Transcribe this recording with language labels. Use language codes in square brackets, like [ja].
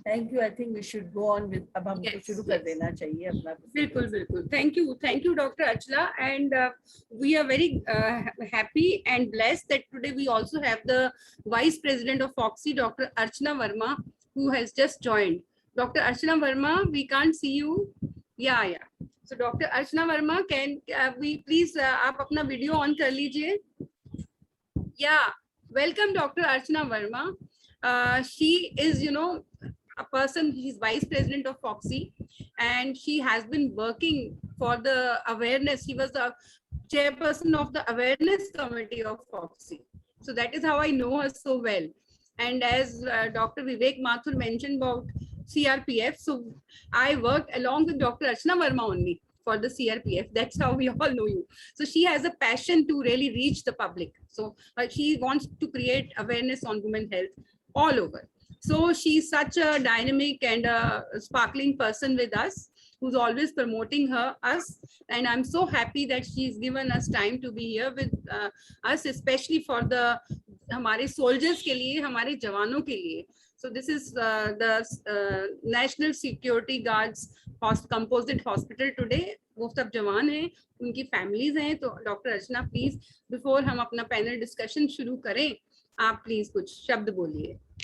[en] Thank you. I think we should go on with, [hi] अब हमको [en] Yes, [hi] शुरू कर [en] yes. [hi] देना चाहिए अपना। [en] बिल्कुल बिल्कुल, thank you doctor Archana, and we are very happy and blessed that today we also have the vice president of FOGSI, doctor Archana Verma, who has just joined. Dr. Archana Verma, we can't see you. Yeah. So Dr. [hi] Archana Verma, [en] can we please [hi] आप अपना video on कर लीजिए. [en] Yeah, welcome Dr. Archana Verma. She is, you know, a person, she's vice president of Foxy, and she has been working for the awareness. She was the chairperson of the awareness committee of Foxy. So that is how I know her so well. And as Dr. Vivek Mathur mentioned about CRPF, so I worked along with Dr. Archana Verma only for the CRPF. That's how we all know you. So she has a passion to really reach the public. So she wants to create awareness on women health all over. So she's such a dynamic and a sparkling person with us, who's always promoting us. And I'm so happy that she's given us time to be here with us, especially for the [hi] हमारे soldiers के लिए, [en] हमारे जवानों के लिए. So this is the National Security Guards Composite Hospital today. [hi] वो सब जवान हैं, उनकी families हैं. तो डॉक्टर अर्चना प्लीज, बिफोर हम अपना पैनल डिस्कशन शुरू करें, आप प्लीज कुछ शब्द बोलिए.